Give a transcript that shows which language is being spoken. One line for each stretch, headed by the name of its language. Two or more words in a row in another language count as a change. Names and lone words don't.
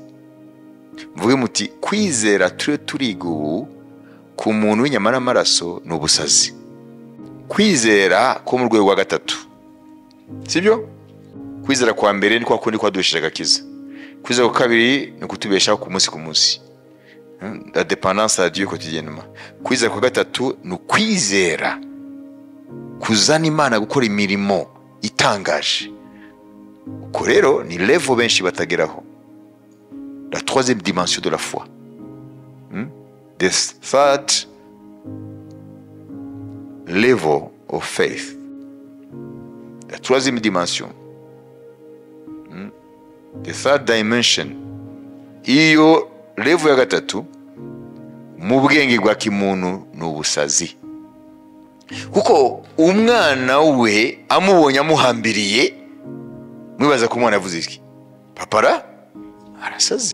Kinyarwanda: Mvuge muti kwizera turigu ku muntu w'inyama n'amaraso n'ubusazi. Kwizera ko mu rwego rwa 3. Sibyo? Kwizera kwa mbere ni kwa kundi kwadushije agakiza. Kwizera kwa kabiri ni kutubeshaho ku munsi ku munsi.
French: La dépendance à Dieu quotidiennement.
Kinyarwanda: Kwizera kwa 3 ni kwizera kuzana Imana gukora imirimo itangaje. Uko rero ni level benshi batageraho.
French: La 3e dimension de la foi.
English: The third level of faith.
French: La 3e dimension.
English: The third dimension.
Kinyarwanda: Iyo level ya 3 mu bwenge bwa kimuntu n'ubusazi. Kuko umwana we amubonye amuhambiriye, mwibaza ko umwana yavuze iki? Papara arasaze.